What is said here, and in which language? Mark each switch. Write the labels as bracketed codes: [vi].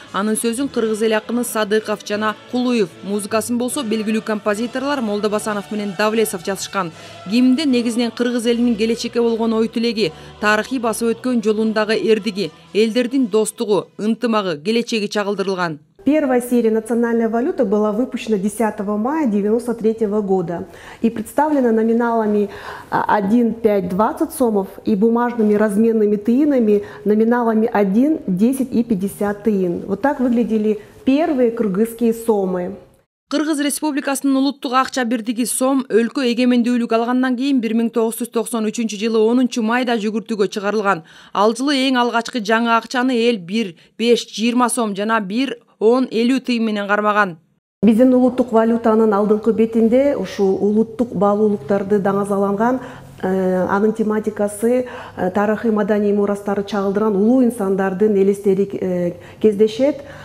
[ky] Анын сөзүн Кыргыз эли акыны Садыков жана Кулуев, музыкасын болсо белгилүү композиторлор Молдобасанов менен Давлесов жазышкан. Гимнде негизинен Кыргыз элинин келечекке болгон ой тилеги, тарыхый басып өткөн жолундагы эрдиги, элдердин достугу, ынтымагы, келечеги чагылдырылган. [ru] Первая серия национальной валюты была выпущена 10 мая 1993 года и представлена номиналами 1, 5, 20 сомов и бумажными разменными тыинами номиналами 1, 10 и 50 тыин. Вот так выглядели первые кыргызские сомы. [ky] Кыргыз Республикасынын улуттук акча бирдиги сом өлкө эгемендүүлүк алгандан кийин 1993 жылы 10 майда жүгүртүүгө чыгарылган. Ал жылы эң алгачкы жаңы акчаны эл 1, 5, 20 сом жана 1, 10, 50 тыйын менен кармаган. Биздин улуттук валютанын алдыңкы бетинде ушул улуттук баалуулуктарды даңазаланган, анын тематикасы тарыхый маданий мурастары чагылдырган улуу инсандардын элестери кездешет.